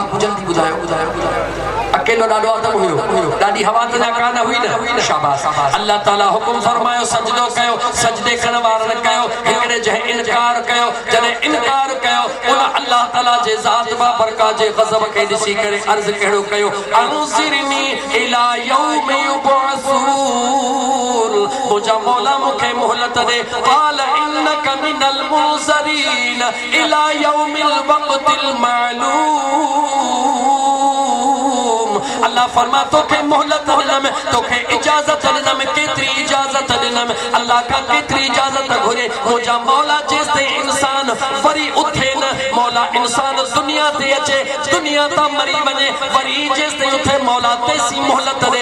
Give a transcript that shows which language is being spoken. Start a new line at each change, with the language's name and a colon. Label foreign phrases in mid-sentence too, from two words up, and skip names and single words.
Sindhi: जल्दी ॿुधायो। अकेलो ॾाढो आदम हुयो? ॾाढी हवा त कान हुई न? शाबाश। अल्लाह ताला हुकुम फरमायो सजदो कयो, सजदे करण वारनि कयो। हिकिड़े जंहिं इनकार कयो, जॾहिं इनकार कयो उन अल्लाह ताला जे ज़ात बाबरकात जे गज़ब खे ॾिसी करे अर्ज़ कहिड़ो कयो
Arabic: أنظرني إلى يوم يبعثون.
Sindhi: मुंहिंजा मौला मूंखे मोहलत दे।
Arabic: قال إنك من المنظرين إلى يوم الوقت المعلوم.
Sindhi: अल्लाह फरमा तोखे मोहलत ॾिनम, तोखे इजाज़त ॾिनम। केतिरी इजाज़त ॾिनम? अल्लाह का केतिरी इजाज़त घुरे? मुंहिंजा मौला जेसिताईं इंसान वरी उथे न, मौला इंसान दुनिया ते अचे, दुनिया तां मरी वञे, वरी जेसिताईं उथे मौला तेसी मोहलत ॾे।